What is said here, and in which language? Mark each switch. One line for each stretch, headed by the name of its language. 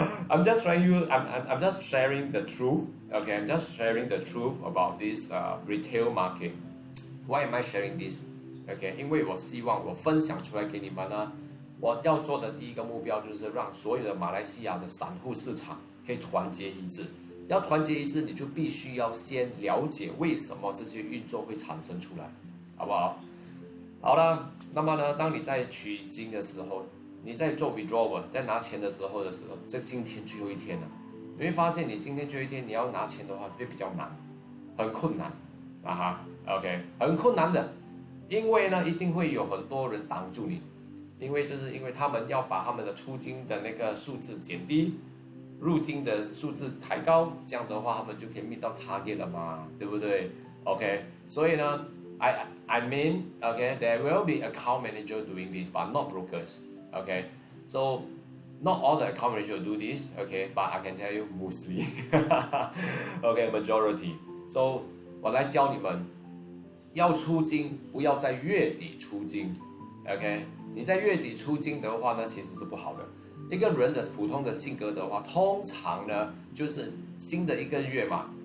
English: I'm just sharing the truth. Okay, I'm just sharing the truth about this retail market. Why am I sharing this?
Chinese: Okay, 因为我希望我分享出来给你们呢，我要做的第一个目标就是让所有的马来西亚的散户市场可以团结一致。要团结一致，你就必须要先了解为什么这些运作会产生出来，好不好？好了，那么呢，当你在取金的时候，你在做 withdrawal， 在拿钱的时候，这今天最后一天了，你会发现你今天最后一天你要拿钱的话会比较难，很困难，OK， 很困难的，因为呢一定会有很多人挡住你，因为他们要把他们的出金的那个数字减低，入金的数字抬高，这样的话他们就可以 meet 到 target 了嘛，对不对 ？OK， 所以呢，
English: I mean, okay, there will be account manager doing this, but not brokers. Okay, so not all the account manager do this. Okay, but I can tell you mostly. Okay, majority.
Chinese: So 我来教你们，要出金不要在月底出金。 OK， 你在月底出金的话呢，其实是不好的。一个人的普通的性格的话，通常呢就是新的一个月嘛。